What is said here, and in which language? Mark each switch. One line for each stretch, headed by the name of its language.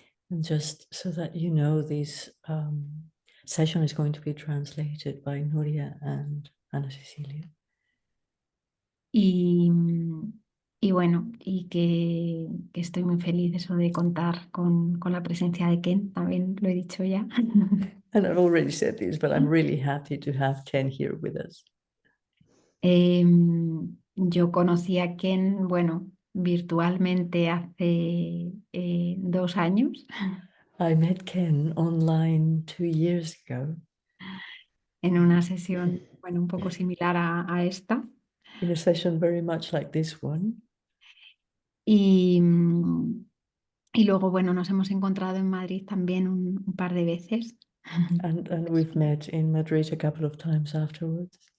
English: And just so that you know, this session is going to be translated by Nuria and Ana Cecilia.
Spanish: Y, y bueno, y que estoy muy feliz eso de contar con la presencia de Ken, también lo he dicho ya.
English: And I've already said this, but I'm really happy to have Ken here with us.
Spanish: Yo conocí a Ken, bueno, virtualmente hace 2 años,
English: I met Ken online 2 years ago
Spanish: en una sesión, bueno, un poco similar a esta.
English: in a session very much like this one.
Spanish: Y, y luego, bueno, nos hemos encontrado en Madrid también un par de veces.
English: And we've met in Madrid a couple of times afterwards.